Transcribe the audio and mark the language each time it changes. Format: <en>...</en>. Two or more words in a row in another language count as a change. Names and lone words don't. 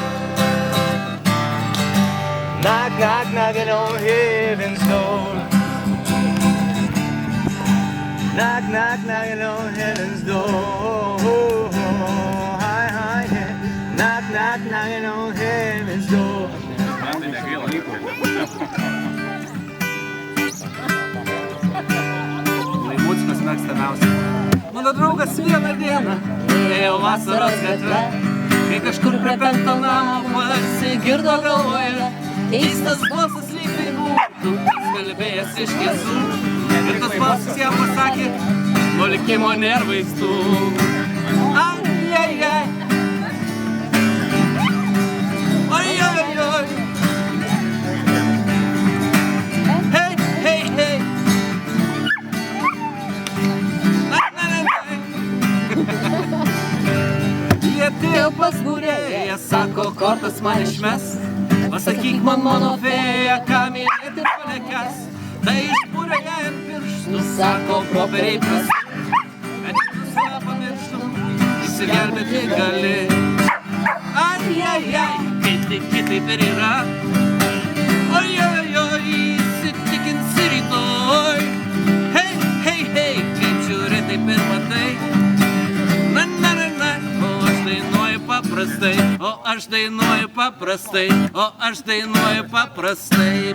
<en>Knock, knock, knocking on heaven's door. Knock, knock, knocking on heaven's door. Hi, hi, yeah. Knock, knock, knocking on heaven's door.</en> <lt>Laimucikas mėgstamiausia. Mano draugas vieną dieną ėjo vasaros gatve, kai kažkur prie 5 namo pasigirdo galvoje keistas balsas lyg tai būtų kalbėjęs iš tiesų. Ir tas balsas jam pasakė, nuo likimo nėra vaistų. Ai, ai, ai. Oi, oi, oi. Hei, hei, hei. Na, na, na, na. Jie atėjo pas būrėją, sako, kortas man išmes. Pasakyk man, mano fėja, ką mylėti palekes. Tai išpūrė ją ant pirštų, sako, properiai prasti. Bet tu save pamirštum, įsigelbėti gali. Ai, ai, ai, kai tiki taip ir yra. Oi, oi, oi, įsitikinsi rytoj. Hei, hei, hei, kaip žiūri taip ir matai. Na, na, na, na, o aš dainuoju paprastai. O aš dainuoju paprastai. O aš dainuoju paprastai.</lt>